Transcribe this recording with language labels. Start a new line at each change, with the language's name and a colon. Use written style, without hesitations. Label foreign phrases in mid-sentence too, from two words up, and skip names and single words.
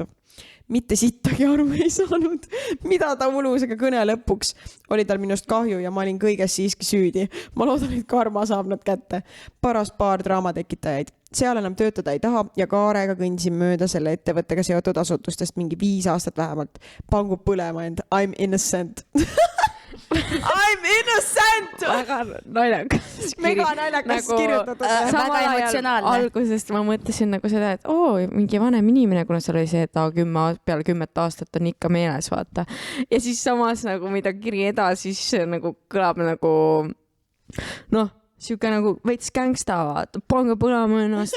Estonian: Mitte sittagi aru ei saanud, mida ta ulusega kõne lõpuks. Oli tal minust kahju ja ma olin kõiges siiski süüdi. Ma loodan, et karma saab nad kätte. Paras paar draamatekitajaid. Seal enam töötada ei taha ja Kaarega kõndisin mööda selle ettevõttega seotud asutustest mingi 5 aastat vähemalt. Pangu põlema end.
English: I'm innocent. I'm innocent!
Estonian: Väga naljakas. Mega naljakas kirjutatud. Väga emotsionaalne. Algusest ma mõtlesin nagu seda, et mingi vanem inimene, kuna seal oli see, et peale 10 aastat on ikka meeles, vaata. Ja siis samas nagu mida kiri edasi, siis nagu kõlab nagu siuke nagu veits gangsta, vaata, pange põlema ennast.